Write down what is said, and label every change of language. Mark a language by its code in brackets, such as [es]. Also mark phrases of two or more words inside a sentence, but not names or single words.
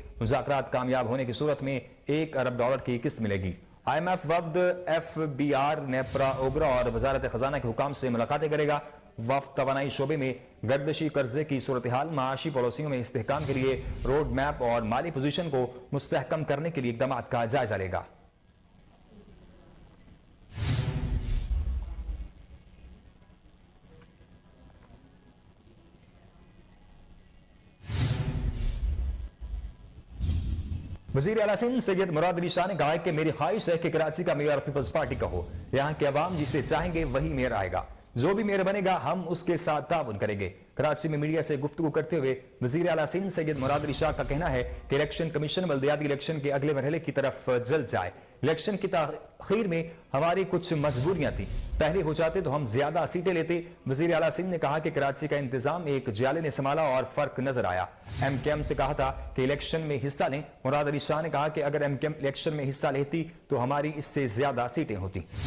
[ur] مذاکرات کامیاب ہونے کی صورت میں $1 ارب کی قسط ملے گی. IMF وفد FBR، نیپرا، اوگرا اور وزارت خزانہ کے حکام سے ملاقاتیں کرے گا. وفد توانائی شعبے میں گردشی قرضے کی صورت حال، معاشی پالیسیوں میں استحکام کے لیے [en] road map [ur] اور مالی پوزیشن کو مستحکم کرنے کے لیے اقدام کا جائزہ لے گا. وزیر اعلیٰ سندھ سید مراد علی شاہ نے کہا ہے کہ میری خواہش ہے کہ کراچی کا میئر پیپلز پارٹی کا ہو. یہاں کے عوام جسے چاہیں گے وہی میئر آئے گا۔ جو بھی میئر بنے گا ہم اس کے ساتھ تعاون کریں گے. کراچی میں میڈیا سے گفتگو کرتے ہوئے وزیر اعلیٰ سندھ سید مراد علی شاہ کا کہنا ہے کہ الیکشن کمیشن بلدیاتی الیکشن کے اگلے مرحلے کی طرف جلد جائے. الیکشن کی تاخیر میں ہماری کچھ مجبوریاں تھی، پہلے ہو جاتے تو ہم زیادہ سیٹیں لیتے. وزیر اعلیٰ سندھ نے کہا کہ کراچی کا انتظام ایک جیالے نے سنبھالا اور فرق نظر آیا. MKM سے کہا تھا کہ الیکشن میں حصہ لیں۔ مراد علی شاہ نے کہا کہ اگر MKM الیکشن میں حصہ لیتی تو ہماری اس سے زیادہ سیٹیں ہوتی.